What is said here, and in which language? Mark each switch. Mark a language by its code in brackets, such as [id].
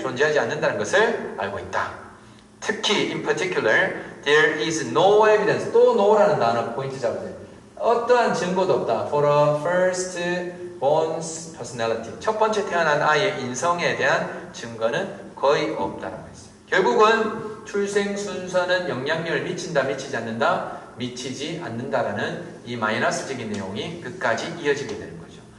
[ko] 존재하지 않는다는 것을 알고 있다. 특히 [en] in particular there is no evidence, [ko] 또 no라는 단어 포인트 잡으세요. 어떠한 증거도 없다. [en] For a first born's personality, [ko] 첫 번째 태어난 아이의 인성에 대한 증거는 거의 없다라고 했어요. 결국은 출생 순서는 영향력을 미친다, 미치지 않는다? 미치지 않는다라는 이 마이너스적인 내용이 끝까지 이어지게 되는 거죠.